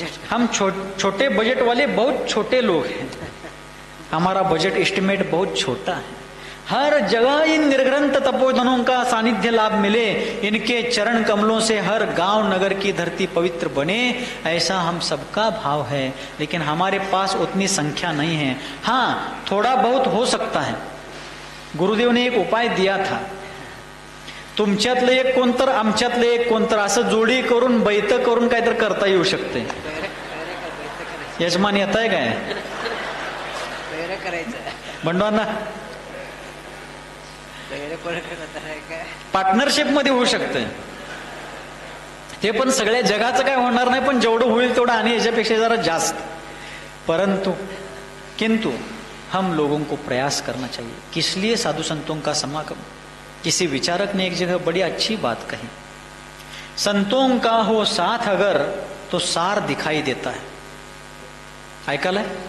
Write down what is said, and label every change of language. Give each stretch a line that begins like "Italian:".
Hindi: हम छोटे बजट वाले बहुत छोटे लोग हैं, हमारा बजट एस्टिमेट बहुत छोटा है। हर जगह इन निर्ग्रंथ तपोधनों का सानिध्य लाभ मिले, इनके चरण कमलों से हर गांव नगर की धरती पवित्र बने, ऐसा हम सबका भाव है। लेकिन हमारे पास उतनी संख्या नहीं है। हाँ, थोड़ा बहुत हो सकता है। गुरुदेव ने एक उपाय दिया था,
Marathi: तुमच्यातलं एक कोणतर आमच्यातलं एक कोणतर असं जोडी करून बैठ करून काहीतरी करता येऊ शकते। यजमान येत आहे काय? बंडवांना पार्टनरशिप मध्ये होऊ शकते ते, पण सगळ्या जगाचं काय होणार नाही, पण जेवढं होईल तेवढं आणि याच्यापेक्षा जरा जास्त।
Hindi: परंतु किंतु हम लोगों को प्रयास करना चाहिए। किस लिए? साधु संतों का समागम। किसी विचारक ने एक जगह बड़ी अच्छी बात कही, संतों का हो साथ अगर तो सार दिखाई देता है। ऐकलंय?